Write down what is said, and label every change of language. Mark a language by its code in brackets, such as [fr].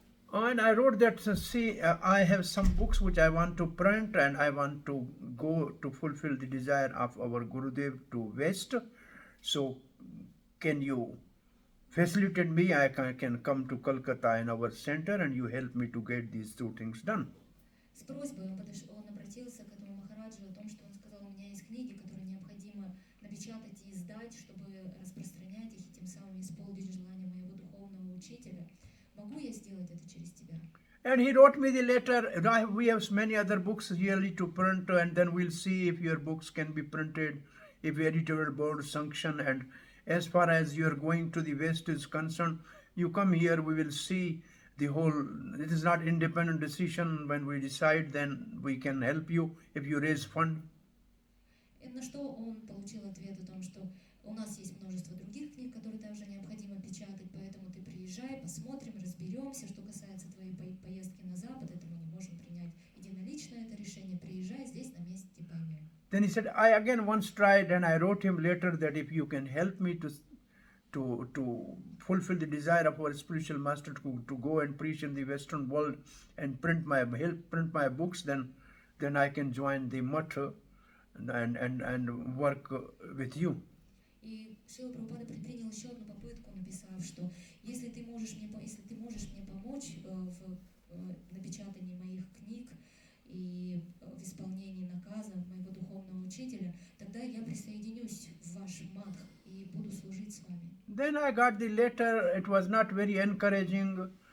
[en] And I wrote that, see, I have some books which I want to print and I want to go to fulfill the desire of our Gurudev to West. So, can you facilitate me? I can come to Kolkata in our center and you help me to get these two things done. [ru] С просьбой он обратился к этому Махараджу о том, что он сказал, у меня есть книги, которые необходимо напечатать и издать, чтобы распространять их и тем самым исполнить желание моего духовного учителя. Могу я сделать это через тебя? [en] And he wrote me the letter. We have many other books yearly to print, and then we'll see if your books can be printed, if editorial board sanction. And as far as you're going to the West is concerned, you come here, we will see the whole. It is not independent decision. When we decide, then we can help you if you raise fund. [ru] И на что он получил ответ о том, что у нас есть множество других книг, которые также необходимо печатать, поэтому ты приезжай, посмотрим, разберемся. Что касается твоей поездки на Запад, это мы не можем принять единолично это решение. Приезжай, здесь на месте поймем. [en] Then he said, I again once tried, and I wrote him later that if you can help me to fulfill the desire of our spiritual master to go and preach in the Western world and print my books, then I can join the mutt and work with you. [ru] И Шрила Прабхупада предпринял еще одну попытку, написав, что если ты можешь мне помочь в напечатании моих книг и в исполнении наказа моего духовного учителя, тогда я присоединюсь в ваш мадх и буду служить с вами. [en] Then I got the letter. It was not very encouraging.